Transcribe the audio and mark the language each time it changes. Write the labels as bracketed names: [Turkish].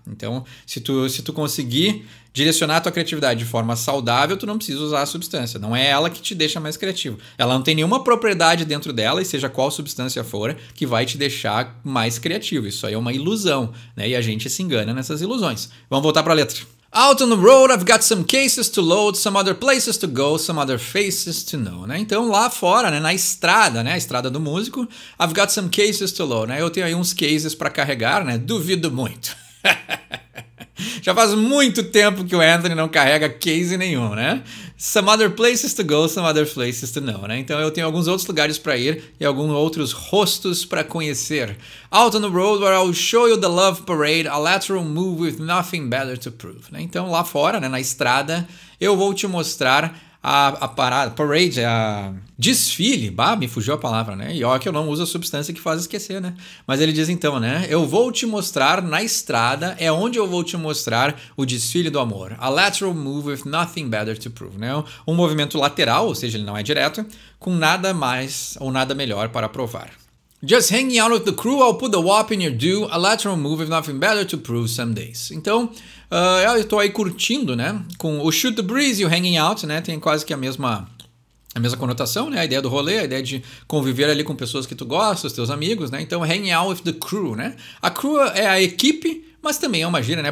[Portuguese] Então, se tu conseguir direcionar a tua criatividade de forma saudável, tu não precisa usar a substância. Não é ela que te deixa mais criativo. Ela não tem nenhuma propriedade dentro dela, e seja qual substância for, que vai te deixar mais criativo. Isso aí é uma ilusão, né? E a gente se engana nessas ilusões. Vamos voltar para a letra. [English] Out on the road, I've got some cases to load, some other places to go, some other faces to know, né? [Portuguese] Então lá fora, né, na estrada, né, a estrada do músico, [English] I've got some cases to load, [Portuguese] né? Eu tenho aí uns cases para carregar, né? Duvido muito. Já faz muito tempo que o Anthony não carrega case nenhum, né? [English] Some other places to go, some other places to know, né? [Portuguese] Então eu tenho alguns outros lugares para ir e alguns outros rostos para conhecer. [English] Out on the road where I'll show you the love parade, a lateral move with nothing better to prove, né? [Portuguese] Então lá fora, né, na estrada, eu vou te mostrar a parada, parade, a desfile, me fugiu a palavra, né? E ó que eu não uso a substância que faz esquecer, né? Mas ele diz então, né? Eu vou te mostrar na estrada, é onde eu vou te mostrar o desfile do amor. [English] A lateral move with nothing better to prove, né? [Portuguese] Um movimento lateral, ou seja, ele não é direto, com nada mais ou nada melhor para provar. [English] Just hanging out with the crew, I'll put the wop in your do, a lateral move with nothing better to prove some days. [Portuguese] Então, eu estou aí curtindo, né? Com o [English] shoot the breeze [Portuguese] e o hanging out, né? Tem quase que a mesma conotação, né? A ideia do rolê, a ideia de conviver ali com pessoas que tu gosta, os teus amigos, né? Então, [English] hanging out with the crew, [Portuguese] né? A crew é a equipe, mas também é uma gíria, né?